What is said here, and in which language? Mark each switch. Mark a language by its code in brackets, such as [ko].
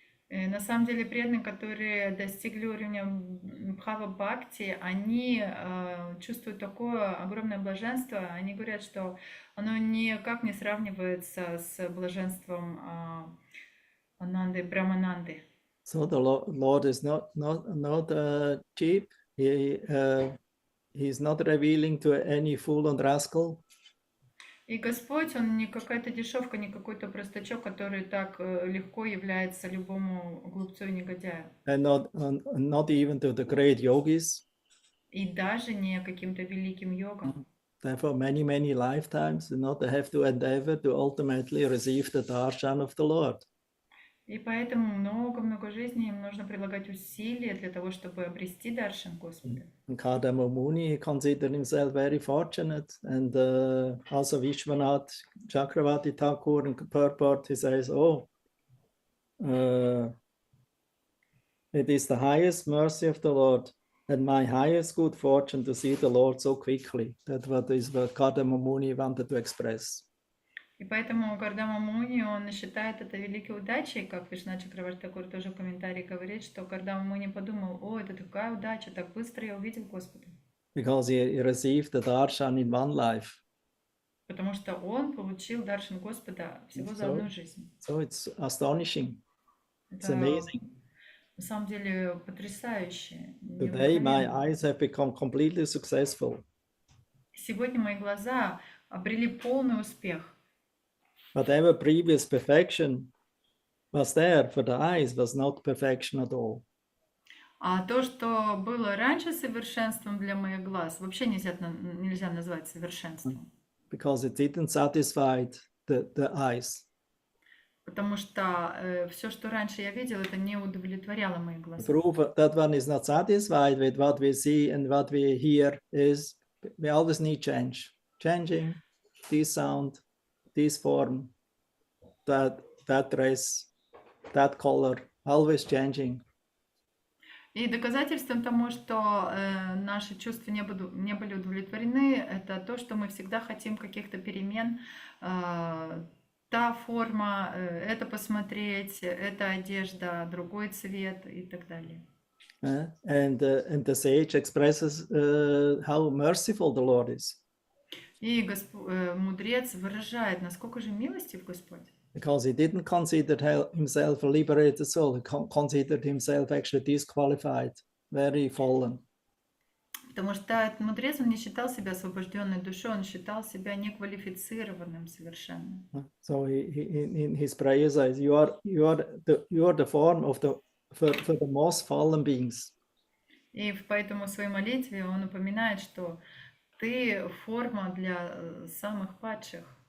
[ru] На самом деле преданные, которые достигли уровня Бхава-бхакти, они чувствуют такое огромное блаженство. Они говорят, что оно никак не сравнивается с блаженством Ананды, Брахмананды. [en] So the Lord is not cheap. He's not revealing to any fool and rascal. [ru] И Господь, Он не какая-то дешевка, не какой-то простачок, который так легко является любому глупцу и негодяю. [en] And not even to the great yogis. [ru] И даже не каким-то великим йогам. [en] Therefore, many lifetimes, they have to endeavor to ultimately receive the darshan of the Lord. [ru] И поэтому много-много жизней им нужно прилагать усилия для того, чтобы обрести даршан Господа. [en] And Kardama Muni considered himself very fortunate, and also Vishwanath Chakravarti Thakur in purport, he says, "Oh, it is the highest mercy of the Lord, and my highest good fortune to see the Lord so quickly." That is what Kardama Muni wanted to express. [ru] И поэтому Кардама Муни, он считает это великой удачей, как Вишна Чакраварти Такур тоже в комментарии говорит, что Кардама Муни подумал: о, это такая удача, так быстро я увидел Господа. [en] Because he received the darshan in one life. [ru] Потому что он получил даршан Господа всего за одну жизнь. [en] So it's astonishing. It's [ru] Это [en] amazing. [ru] на самом деле потрясающе. [en] Today my [ru] Необыкновенно. [en] eyes have become completely successful. [ru] Сегодня мои глаза обрели полный успех. [en] Whatever previous perfection was there for the eyes was not perfection at all. [ru] А то, что было раньше совершенством для моих глаз, вообще нельзя назвать совершенством. [en] Because it didn't satisfy the eyes. [ru] Потому что все, что раньше я видел, это не удовлетворяло мои [en] The [ru] глаза. [en] proof that one is not satisfied with what we see and what we hear is we always need change. Changing this sound, this form, that dress, that color, always changing. [ru] И доказательством тому, что наши чувства не были удовлетворены, это то, что мы всегда хотим каких-то перемен. Та форма, это посмотреть, эта одежда, другой цвет и так далее. [en] And the sage expresses how merciful the Lord is. [ru] И мудрец выражает, насколько же милостив Господь. [en] Because he didn't consider himself a liberated soul, he considered himself actually disqualified, very fallen. [ru] Потому что этот мудрец, он не считал себя освобожденной душой, он считал себя неквалифицированным совершенно. [en] So in his prayer says, you are the form of for the most fallen beings. [ru] И поэтому в своей молитве он упоминает, что ты форма для самых падших.